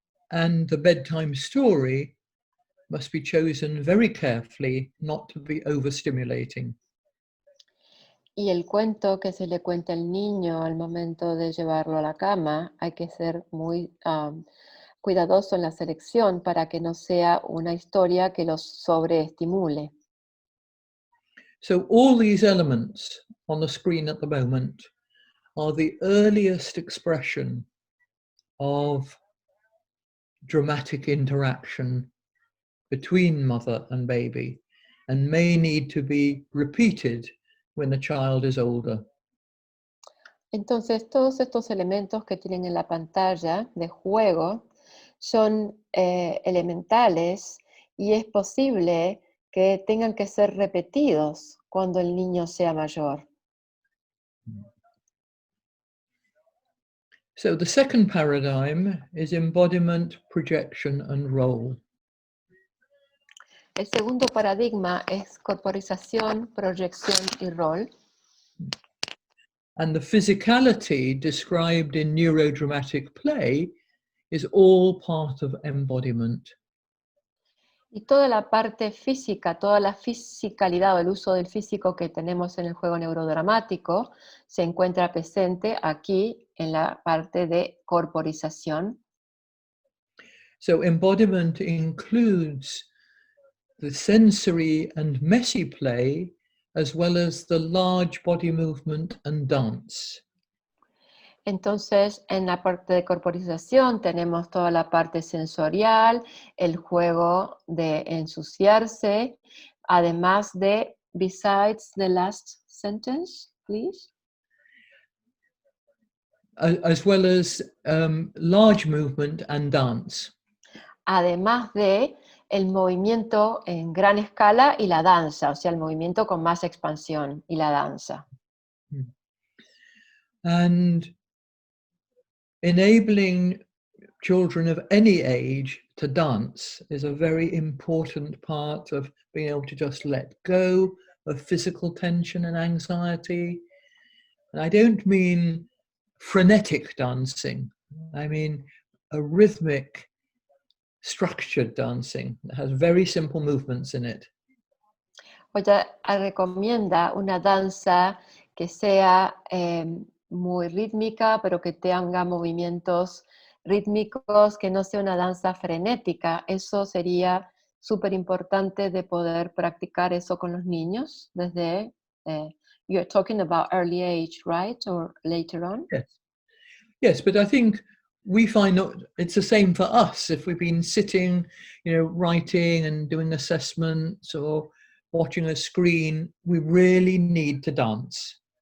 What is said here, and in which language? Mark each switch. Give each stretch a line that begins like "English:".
English: And the bedtime story must be chosen very carefully not to be overstimulating.
Spanish: Y el cuento que se le cuenta al niño al momento de llevarlo a la cama, hay que ser muy cuidadoso en la selección para que no sea una historia que los sobreestimule.
English: So all these elements on the screen at the moment are the earliest expression of dramatic interaction between mother and baby, and may need to be repeated when the child is older.
Spanish: Entonces, todos estos elementos que tienen en la pantalla de juego son elementales y es posible que tengan que ser repetidos cuando el niño sea mayor.
English: So the second paradigm is embodiment, projection, and role.
Spanish: El segundo paradigma es corporización, proyección y rol.
English: And the physicality described in Neuro-Dramatic-Play is all part of embodiment.
Spanish: Y toda la parte física, toda la fisicalidad o el uso del físico que tenemos en el juego neurodramático se encuentra presente aquí en la parte de corporización.
English: So embodiment includes the sensory and messy play, as well as the large body movement and dance.
Spanish: Entonces, en la parte de corporización tenemos toda la parte sensorial, el juego de ensuciarse, además de,
English: besides the last sentence, please. As well as large movement and dance.
Spanish: Además de el movimiento en gran escala y la danza, o sea, el movimiento con más expansión y la danza.
English: And enabling children of any age to dance is a very important part of being able to just let go of physical tension and anxiety. And I don't mean frenetic dancing. I mean a rhythmic, structured dancing that has very simple movements in it.
Spanish: Ella recomienda una danza que sea muy rítmica, pero que tenga movimientos rítmicos, que no sea una danza frenética. Eso sería súper importante de poder practicar eso con los niños desde,
English: you're talking about early age, right? Or later on? Yes. Yes, but I think we find it's the same for us. If we've been sitting, writing and doing assessments or watching a screen, we really need to dance.